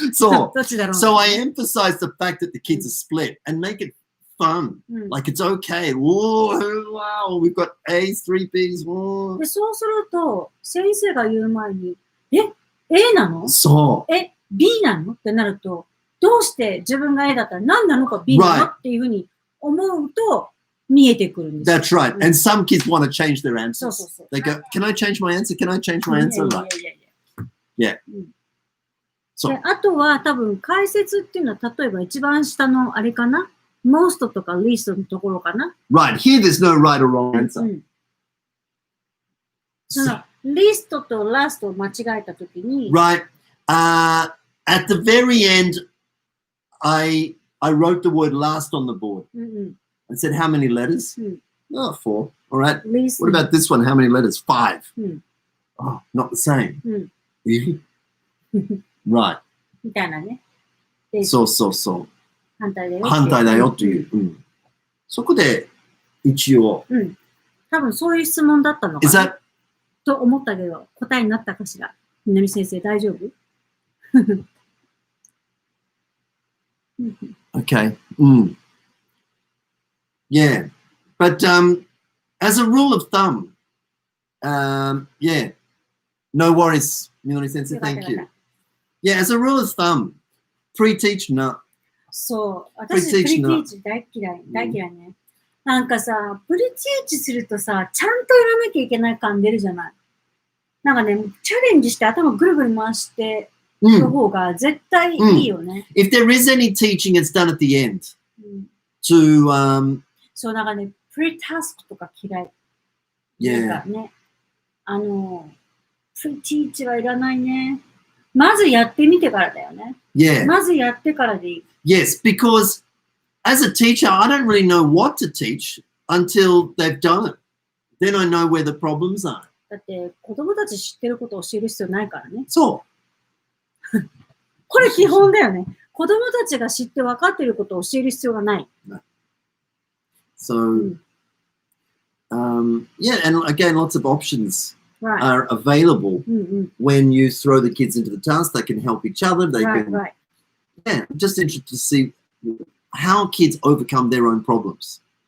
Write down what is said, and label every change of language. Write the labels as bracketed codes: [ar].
[en] So I emphasize the fact that the kids are split and make it fun. Like it's okay. Wow, we've got A's, 3 B's. [ja] でそうすると、先生が言う前に、A なの？B なの？ってなると、どうして自分が A だったら何なのか B なのっていうふうに思うと見えてくるんです。 [en] That's right. And some kids want to change their answers. They go, can I change my answer? Can I change my answer? Yeah. [ja] であとは多分解説っていうのは例えば一番下のあれかな most とか least のところかな [en] Right. Here there's no right or wrong answer. [ja] その least と last を間違えたときに [en] Right. At the very end, I wrote the word last on the board. I said, how many letters? 4. All right. Least. What about this one? How many letters? 5. Oh, not the same. Right. [ja] みたいなね。そう。反対だよ。反対だよという。そこで一応。多分そういう質問だったのかな。 [en] Is that [ja] と思ったけど、答えになったかしら。みなみ先生、大丈夫 [en] Okay. Yeah. But as a rule of thumb, yeah. No worries, Minori Sensei. Thank you. Yeah, as a rule of thumb, pre-teach no. [ja] そう。私、プリティーチ大嫌い。大嫌いね。なんかさ、プリティーチするとさ、ちゃんとやらなきゃいけない感出るじゃない。なんかね、チャレンジして頭ぐるぐる回しての方が絶対いいよね。 [en] If there is any teaching, it's done at the end. To [ja] そう、なんかね、プリタスクとか嫌い。 [en] Yeah. [ja] なんかね、プリティーチはいらないね。まずやってみてからだよね。 [en] Yeah. [ja] まずやってからでいい。 [en] Yes, because as a teacher, I don't really know what to teach until they've done it. Then I know where the problems are. [ja] だって子供たち知ってることを教える必要ないからね。そう。これ基本だよね。子供たちが知って分かっていることを教える必要がない。 [en] So, yeah, and again, lots of options Right. are available when you throw the kids into the task. They can help each other. They can. Right. Yeah, I'm just interested to see how kids overcome their own problems.